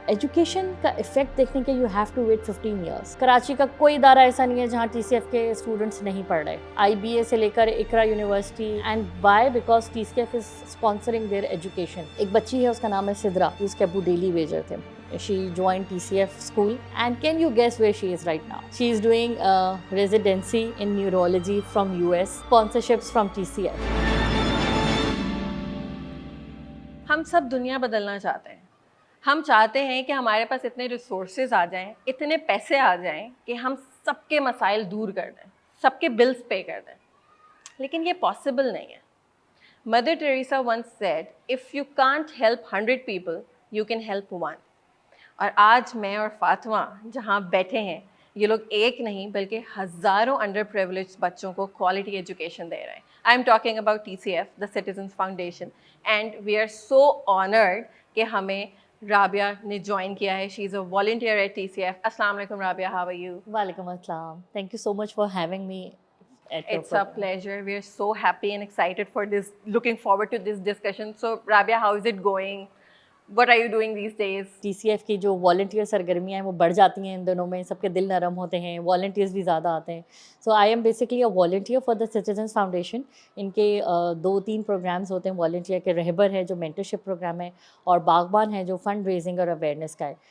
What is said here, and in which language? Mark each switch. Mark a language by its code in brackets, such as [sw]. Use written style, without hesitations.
[ur] Education کا effect دیکھنے کے [en] You have to wait 15 years. [ur] Karachi کا کوئی ادارہ ایسا نہیں ہے جہاں ٹی سی ایف کے اسٹوڈنٹس نہیں پڑھ رہے. آئی بی اے سے لے کر اقرا university, [en] And why because T C F is sponsoring their education. [ur] ایک بچی ہے, اس کا نام ہے سدرا, جس کے ابو ڈیلی ویجر تھے. [en] She joined TCF school, and can you guess where she is right now? She is doing a residency in neurology from US, sponsorships from TCF. [ur] ہم سب دنیا بدلنا چاہتے ہیں. ہم چاہتے ہیں کہ ہمارے پاس اتنے ریسورسز آ جائیں, اتنے پیسے آ جائیں کہ ہم سب کے مسائل دور کر دیں, سب کے بلز پے کر دیں. لیکن یہ پاسبل نہیں ہے. [en] Mother Teresa once said, if you can't help 100 people, you can help one. [ur] اور آج میں اور فاطمہ جہاں بیٹھے ہیں, یہ لوگ ایک نہیں بلکہ ہزاروں انڈر پریولیج بچوں کو کوالٹی ایجوکیشن دے رہے ہیں. [en] I'm talking about TCF, the citizens foundation, and we are so honoured [ur] کہ ہمیں رابعہ نے جوائن کیا ہے. [en] She is a volunteer at TCF. [ur] السلام علیکم رابعہ, [en] How are you? [ur] وعلیکم السلام. [en] Thank you so much for having me at your It's a program. pleasure. We are so happy and excited for this, looking forward to this discussion. So Rabia, how is it going? What are you doing these days? [ur] T C F کی جو volunteer سرگرمیاں ہیں وہ بڑھ جاتی ہیں ان دنوں میں. سب کے دل نرم ہوتے ہیں, والنٹیئرز بھی زیادہ آتے ہیں. [en] So I am basically a volunteer for the citizens foundation. [ur] ان کے 2-3 پروگرامز ہوتے ہیں والنٹیئر کے. رہبر ہے جو مینٹرشپ پروگرام ہے, اور باغبان ہے جو فنڈ ریزنگ اور اویئرنیس کا ہے.